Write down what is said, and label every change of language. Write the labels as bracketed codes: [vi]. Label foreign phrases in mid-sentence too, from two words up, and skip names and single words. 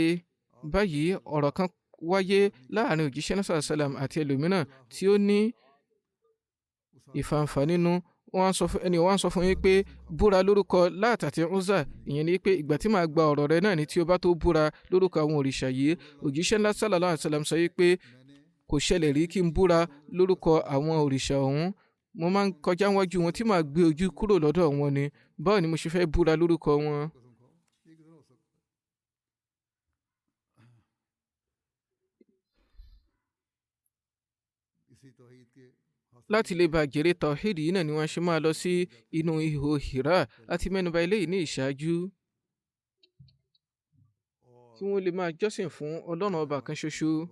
[yo] Báyìí ọ̀rọ̀ kan wáyé láàrin òjíṣẹ́ náà sàlám àti ẹlòmíràn tí ó ní ìfàǹfà nínú. Wọ́n sọ fún yín pé búra lórúkọ Lat àti Uzza, ìyẹn ni pé ìgbà tí màá gba ọ̀rọ̀ rẹ náà ni tí o bá tó búra lórúkọ àwọn òrìṣà yìí. Òjíṣẹ́ ńlá [ar] صلى الله عليه وسلم [yo] sọ yìí pé kò ṣẹlẹ̀ rí kí n búra lórúkọ àwọn òrìṣà ọ̀hún. Mo máa ń kọjá wájú wọn tí màá gbé ojú kúrò lọ́dọ̀ wọn ni. Báwo ni mo ṣe fẹ́ búra lórúkọ wọn? Láti lè bá jèrè tawhid yìí náà ni wọ́n ṣe máa lọ sí inú ihò Hira láti mẹ́nuba eléyìí ní ìṣáájú, kí wọ́n lè máa jọ́sìn fún Ọlọ́run ọba kan ṣoṣo.